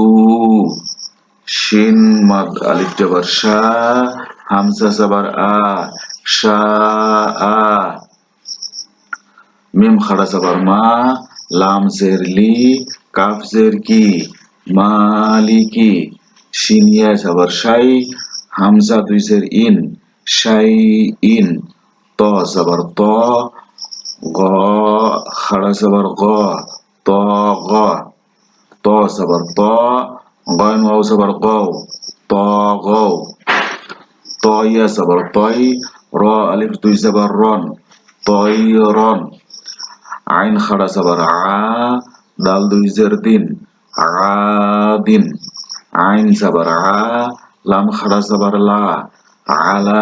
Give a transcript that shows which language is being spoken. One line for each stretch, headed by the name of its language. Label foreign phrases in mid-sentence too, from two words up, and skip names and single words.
Bangla: শিন মাদ আলিফ জাবার শা, হামজা জাবার আ, শা আ। মিম খাড়া জাবার মা, লাম জের লি, কাফ জের কি, মালিকি। শিন ইয়া জাবার শাই, হামজা দুই জের ইন, শাই ইন। ত জাবার ত, গ খাড়া জাবার গ, ত গ। ত জাবার ত, গয়ন ওয়াও জাবার গও, ত গও। ত ইয়া জাবার তয়, র আলিফ দুই জাবার রন, তয় রন। আইন খাড়া জাবার আ, দাল দুই জের দিন, আদিন। আইন জাবার আ, লাম খাড়া জাবার লা, আলা।